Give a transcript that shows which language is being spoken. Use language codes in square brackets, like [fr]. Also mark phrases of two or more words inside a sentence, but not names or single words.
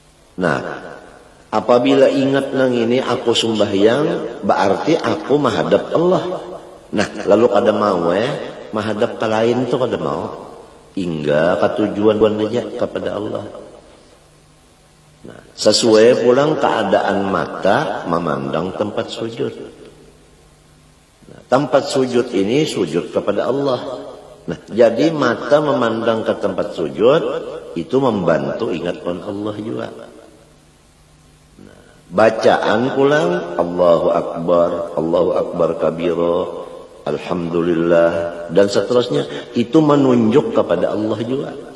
[bjn] Nah, apabila ingat nang ini aku sembahyang, berarti aku menghadap Allah. Nah, lalu kada mau menghadap ke lain tu kada mau. Hingga ketujuan aja kepada Allah. Nah, sesuai pulang keadaan mata memandang tempat sujud. Nah, tempat sujud ini sujud kepada Allah. Nah, jadi mata memandang ke tempat sujud itu membantu ingatkan Allah juga. Nah, bacaan pulang [ar] الله أكبر كبيرا، الحمد لله [bjn] dan seterusnya itu menunjuk kepada Allah juga.